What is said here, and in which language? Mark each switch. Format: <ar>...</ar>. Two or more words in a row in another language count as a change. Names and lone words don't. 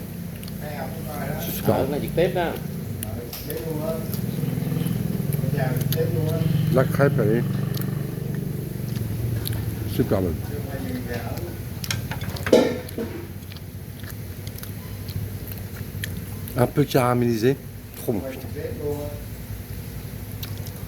<fr>C'est super</fr> <vi>Ở</vi> <fr>bon.</fr> <vi>là trực tiếp đó.</vi> <fr>La crêpe, elle est super bonne. Un peu caramélisé. Trop bon, putain.</fr>